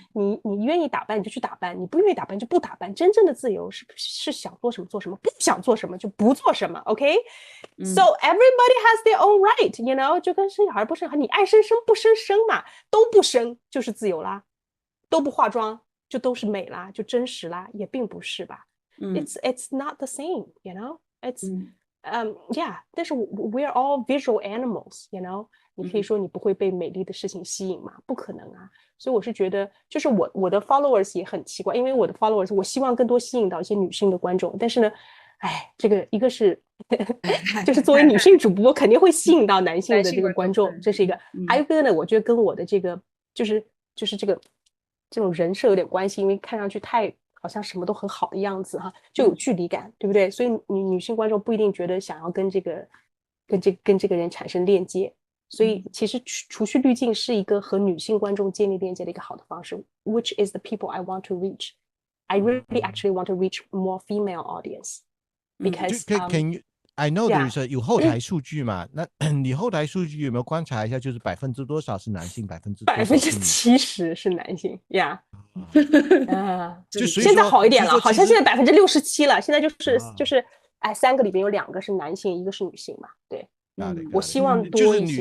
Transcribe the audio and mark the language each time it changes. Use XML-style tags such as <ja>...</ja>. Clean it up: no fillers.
<zh>你愿意打扮你就去打扮，你不愿意打扮就不打扮。真正的自由是想做什么做什么，不想做什么就不做什么 ，</zh> <en>OK？ So everybody has their own right, you know，</en> <zh>就跟生小孩不生孩，你爱生不生嘛，都不生就是自由啦，都不化妆就都是美啦，就真实啦，也并不是吧。</zh> <en>It's not the same, you know. It's yeah.</en> <zh>但是</zh> <en>we're all visual animals, you know.</en> <zh>你可以说你不会被美丽的事情吸引吗？不可能啊。所以我是觉得，就是我的 followers 也很奇怪，因为我的 followers 我希望更多吸引到一些女性的观众，但是呢，哎，这个一个是就是作为女性主播肯定会吸引到男性的这个观众，这是一个。还有一个呢，我觉得跟我的这个就是这种人设有点关系，因为看上去太好像什么都很好的样子哈，就有距离感，对不对？所以女性观众不一定觉得想要跟这个人产生链接，所以其实除去滤镜是一个和女性观众建立链接的一个好的方式 ，</zh> <en>which is the people I want to reach. I really actually want to reach more female audience because can you? I know there's</en> <zh>有后台数据嘛？那你后台数据有没有观察一下？就是多少%是男性，70% 是男性，</zh> <en>Yeah。</en> <zh>就现在好一点了，好像现在67%了。现在就是哎，3个里边有2个是男性，1个是女性嘛？对。我希望多一些。就是女</zh>